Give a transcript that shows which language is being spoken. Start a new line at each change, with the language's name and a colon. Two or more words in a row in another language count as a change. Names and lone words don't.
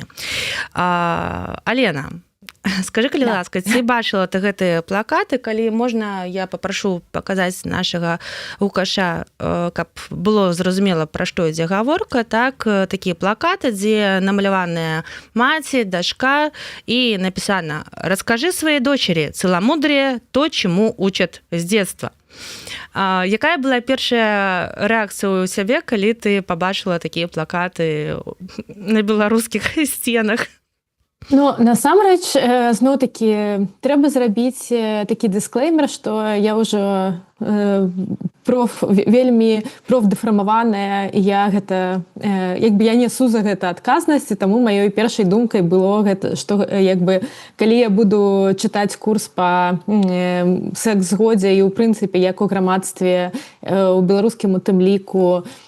Belarusian: Алена, скажи, калі ласка, ці бачыла ты гэтыя плакаты? Калі можна, я папрашу паказаць нашага гукаша, каб было зразумела, пра што ідзе гаворка. Так, такія плакаты, дзе намаляваная маці, дачка, і напісана:
Russian: «Раскажи своей дочери целомудрие, то, чему учат с детства».
Belarusian: Якая была першая рэакцыя ў сябе, калі ты пабачыла такія плакаты на беларускіх сценах? Ну, насамрэч, зноў-такі, трэба зрабіць такі дысклеймер, што я ўжо вельмі профдэфармаваная, і я гэта, я несу за гэта адказнасць, і таму маёй першай думкай было гэта, што калі я буду чытаць курс па секс-згодзе і ў прынцыпе як у грамадстве, у беларускім у тым ліку,